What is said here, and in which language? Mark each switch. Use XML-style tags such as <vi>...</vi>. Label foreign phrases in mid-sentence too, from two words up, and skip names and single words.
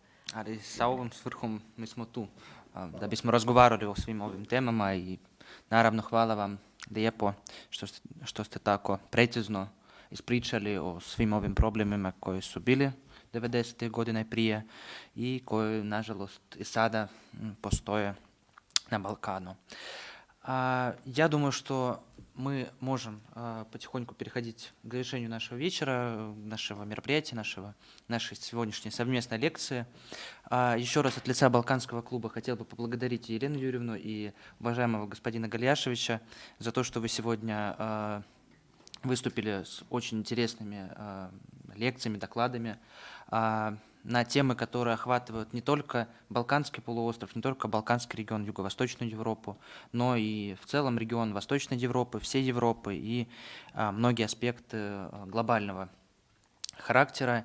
<sr>Ali sa ovom svrhom mi smo tu, da bismo razgovarali o svim ovim temama i naravno hvala vam lijepo što ste tako precizno ispričali o svim ovim problemima koji su bili 90. godina i prije i koji, nažalost, i sada postoje на Балкану.</sr> <ru>Я думаю, что мы можем потихоньку переходить к завершению нашего вечера, нашего мероприятия, нашей сегодняшней совместной лекции. Еще раз от лица Балканского клуба хотел бы поблагодарить Елену Юрьевну и уважаемого господина Галияшевича за то, что вы сегодня выступили с очень интересными лекциями, докладами на темы, которые охватывают не только Балканский полуостров, не только Балканский регион, Юго-Восточную Европу, но и в целом регион Восточной Европы, всей Европы и многие аспекты глобального характера.</ru>